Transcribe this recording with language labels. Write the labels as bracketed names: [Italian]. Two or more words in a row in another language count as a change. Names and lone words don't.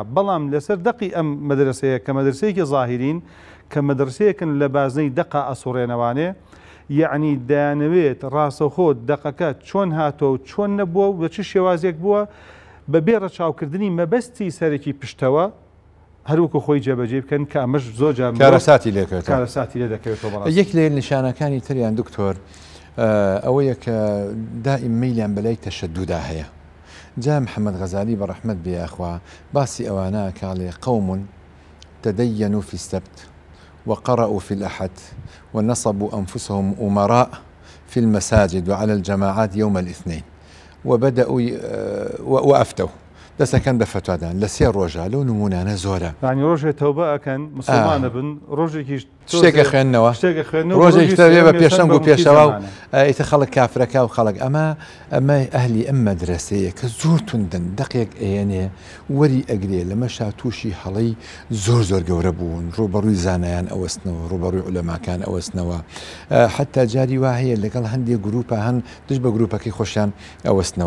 [Central Kurdish] بەڵام لەسەر دەقی ئەم مەدرسەیە کە مەدرسەیەکی ظاهرین کە مەدرسەیەکن لە بازنەی دەقا ئەسوڕێنەوانێ، یعنی دەیانەوێت ڕاستەوخۆ دەقەکە چۆن هاتۆ و چۆن نەبووە و بە چ شێوازێک بووە بەبێ ڕەچاوکردنی مەبەستی سەرەکی پشتەوە هەروەکو خۆی جێبەجێ بکەن کە ئەمەش زۆر کارەساتی لێکێت کارەساتی لێ دەکەوێتەوە. یەک لە نیشانەکانی تریان دکتۆر ئەوەیە کە دائیم میلیان بەلای تەشەدودا هەیە. جا محەممەد غەزالی بە ڕەحمەت بێخوا باسی ئەوانە کاڵێ قەوم [Arabic] تدينوا في السبت وقرأوا في الأحد ونصبوا أنفسهم أمراء في المساجد وعلى الجماعات يوم الاثنين وبدأوا وأفتوا [Central Kurdish] دەسەکەن بە فتوادان لە 3 ڕۆژە لەو نمونانە زۆرە. ینی ڕۆژێ تەوبە ئەکەن مسلمانە بن، ڕۆژێکی شتێکە خوێندنەوە، ڕۆژێک تەوێ بە پێشەنگ و پێشەوە و ئیتە خەڵک کافرەکە و خەڵک ئەمە ئەهلی ئەم مەدرسەیە کە زۆر توندن دەقێک ئێنێ وەری ئەگرێ لەمەشا تووشی هەڵەی زۆر گەورە بوون، ڕوبەڕووی زانایان ئەوەستنەوە، ڕوبەڕووی عولەماکان ئەوەستنەوە، حتا جاری وا هەیە لەگەڵ هەندێک گروپە هەن دش بە گروپەکەی خۆشیان ئەوەستنەوە.